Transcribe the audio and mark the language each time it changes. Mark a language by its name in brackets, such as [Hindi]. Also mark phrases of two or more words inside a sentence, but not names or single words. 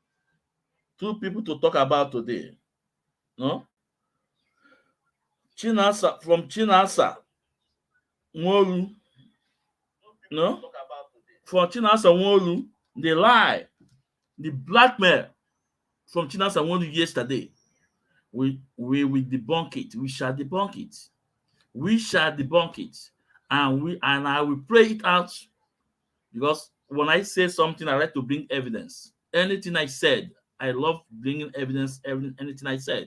[English] No? CHINASA from CHINASA NWORU. No? From CHINASA NWORU, the lie, the blackmail from CHINASA NWORU yesterday. We will debunk it. We shall debunk it. We shall debunk it. And I will pray it out, because when I say something, I like to bring evidence. Anything I said, I love bringing evidence, anything I said.